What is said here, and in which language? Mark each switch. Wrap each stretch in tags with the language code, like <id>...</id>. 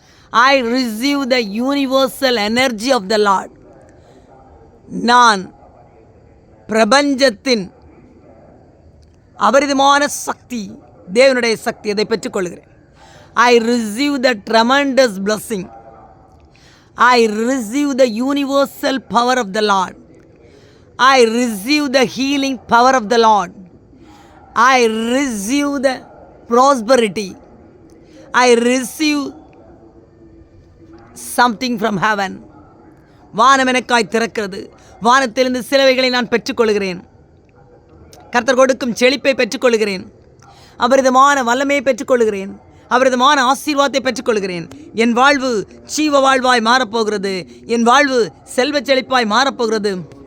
<en>I receive the universal energy of the Lord.</en> <ta>நான் பிரபஞ்சத்தின் அபரிதமான சக்தி, தேவனுடைய சக்தி, அதை பெற்றுக்கொள்கிறேன்.</ta> <en>I receive the tremendous blessing. I receive the universal power of the Lord. I receive the healing power of the Lord. I receive the prosperity. I receive something from heaven.</en> <ta>வானம் எனக்காய் திறக்கிறது. வானத்திலிருந்து சிலவைகளை நான் பெற்றுக்கொள்கிறேன். கர்த்தர் கொடுக்கும் செழிப்பை பெற்றுக்கொள்கிறேன். அபரிதமான வல்லமையை பெற்றுக்கொள்கிறேன். அபரிதமான ஆசீர்வாதத்தை பெற்றுக்கொள்கிறேன். என் வாழ்வு ஜீவ வாழ்வாய் மாறப்போகிறது. என் வாழ்வு செல்வ செழிப்பாய் மாறப்போகிறது.</ta>